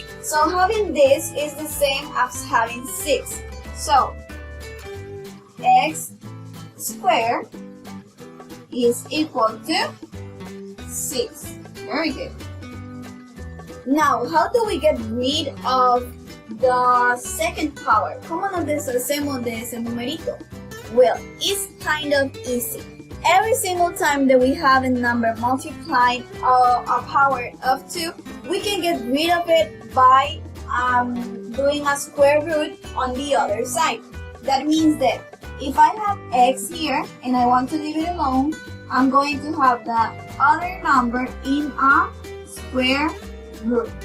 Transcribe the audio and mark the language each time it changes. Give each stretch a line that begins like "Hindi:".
English: So having this is the same as having 6. So x squared is equal to 6. Very good. Now, how do we get rid of the second power?
Spanish: ¿Cómo nos deshacemos de ese numerito?
English: Well, it's kind of easy. Every single time that we have a number multiplied a power of 2, we can get rid of it by doing a square root on the other side. That means that if I have x here and I want to leave it alone, I'm going to have the other number in a square root.